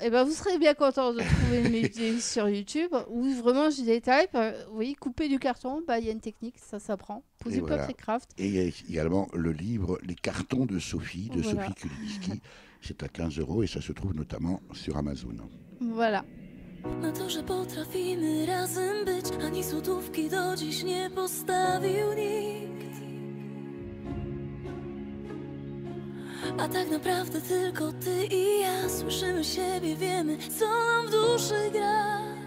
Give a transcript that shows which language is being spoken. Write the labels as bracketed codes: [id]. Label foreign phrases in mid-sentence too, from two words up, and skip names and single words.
[fr] Eh ben, vous serez bien content de trouver une vidéo sur YouTube où vraiment je détaille. Oui, couper du carton, il y a une technique, ça s'apprend. Poser voilà. papier craft. Et il y a également le livre Les cartons de Sophie, de Voilà. Sophie Kulinski. C'est à 15 € et ça se trouve notamment sur Amazon. Voilà. [pl] Na to, że potrafimy razem być, ani złotówki do dziś nie postawił nikt. A tak naprawdę tylko ty i ja słyszymy siebie, wiemy, co nam w duszy gra.